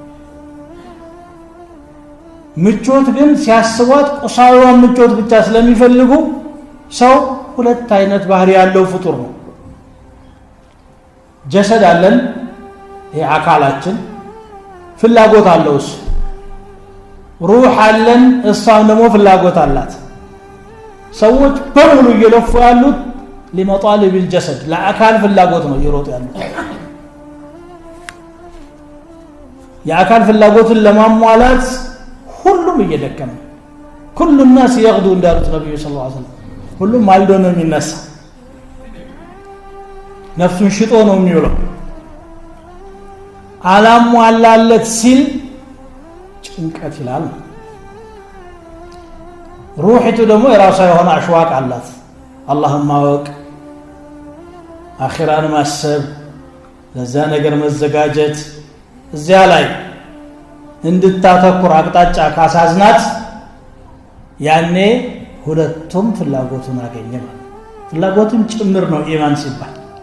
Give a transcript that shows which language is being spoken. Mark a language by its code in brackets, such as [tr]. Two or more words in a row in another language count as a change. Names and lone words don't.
[am] ምቾት ግን ሲያስቧት ቁሳዊውን ምቾት ብቻ ስለሚፈልጉ ሰው ሁለት አይነት ባህሪ ያለው ፍጡር ነው ጀሰድ አለን ይሄ አካላችን ፍላጎት አለው ሩህ አለን እሷም ደግሞ ፍላጎት አላት ሰዎች በሙሉ እየለፉ ያሉት [ar] لمطالب الجسد [am] ለአካል ፍላጎት ነው ይሮጡ ያሉት የአካል ፍላጎትን ለማሟላት ሁሉም እየደከመ [ar] كل الناس يغدو [am] እንዳሉት ነብዩ [ar] صلى الله عليه وسلم [am] ሁሉም ማልዶ ነው የሚነሳ ነፍሱን ሽጦ ነው የሚውለው አላሟላለት ሲል ጭንቀት ይላል ሩህቱ ደግሞ የራሷ የሆነ አሽዋቅ አላት አላህን ማወቅ አኺራን ማሰብ ለዛ ነገር መዘጋጀት እዚያ ላይ እንድታተኩር አቅጣጫ ካሳዝናት ያኔ ሁለቱም ፍላጎቱን አገኘ ማለት ፍላጎቱን ጭምር ነው ኢማን ሲባል